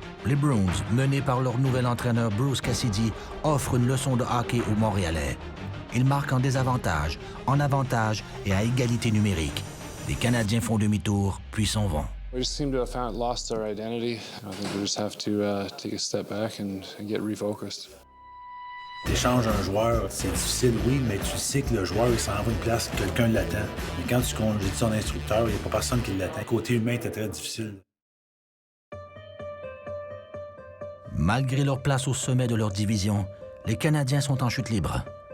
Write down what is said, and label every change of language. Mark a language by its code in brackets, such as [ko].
[fr] les Bruins, menés par leur nouvel entraîneur Bruce Cassidy, offrent une leçon de hockey aux Montréalais. Ils marquent en désavantage, en avantage et à égalité numérique. Les Canadiens font demi-tour, puis s'en vont. [en] We just seem to have lost our identity. I think we just have to take a step back and get refocused. [fr] T'échanges un joueur, c'est difficile, oui, mais tu sais que le joueur, il s'en va une place, quelqu'un l'attend. Mais quand tu congédies ton instructeur, il n'y a pas personne qui l'attend. Côté humain, c'était très difficile. Malgré leur place au sommet de leur division, les Canadiens sont en chute libre.